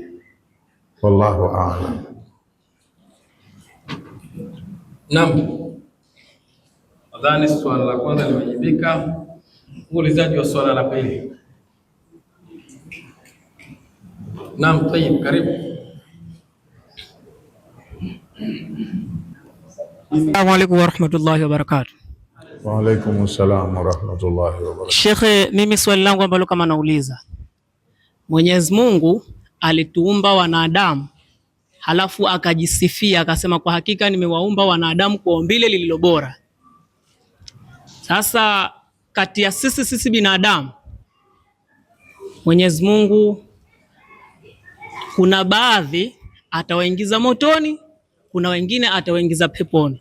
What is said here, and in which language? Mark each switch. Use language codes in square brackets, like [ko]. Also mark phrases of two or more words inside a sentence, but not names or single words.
[ar] والله أعلم. [sw] Naam, nadhani swala la kwanza limejibika. Muulizaji wa swala la pili. Naam, tayeb, karibu. [ar] السلام عليكم ورحمة الله وبركاته. وعليكم السلام ورحمة الله وبركاته. [sw] Shekhe, mimi swali langu ambalo kama nauliza, Mwenyezi Mungu alituumba wanadamu halafu akajisifia akasema, kwa hakika nimewaumba wanadamu kwa umbile lililo bora. Sasa kati ya sisi binadamu, Mwenyezi Mungu kuna baadhi atawaingiza motoni, kuna wengine atawaingiza peponi.